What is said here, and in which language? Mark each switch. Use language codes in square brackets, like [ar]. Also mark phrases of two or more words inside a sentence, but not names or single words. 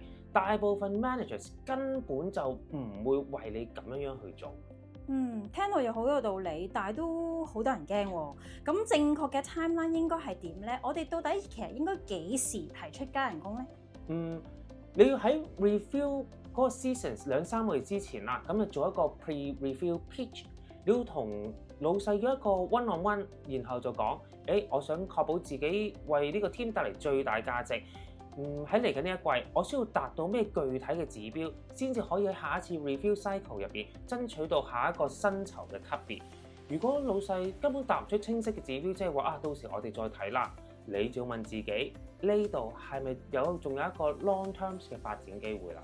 [yue] 大部分 managers 根本就唔會為你咁樣去做。聽到又好有道理，但係都好多人驚喎。咁正確嘅 timeline 應該係點咧？我哋到底其實應該幾時提出加人工咧？你要喺 review 嗰個 seasons 2-3個月之前啦，咁就做一個 [en] pre-review pitch。 [yue] 你要同老細嘅一個 one-on-one，然後就講，我想確保自己為呢個 team 帶嚟最大價值。喺嚟緊呢一季，我需要達到咩具體嘅指標，先至可以喺下一次 [en] review cycle [yue] 入邊爭取到下一個薪酬嘅級別。如果老細根本答唔出清晰嘅指標，即係話到時我哋再睇啦，你就要問自己呢度係咪仲有一個 [en] long term [yue] 嘅發展機會啦？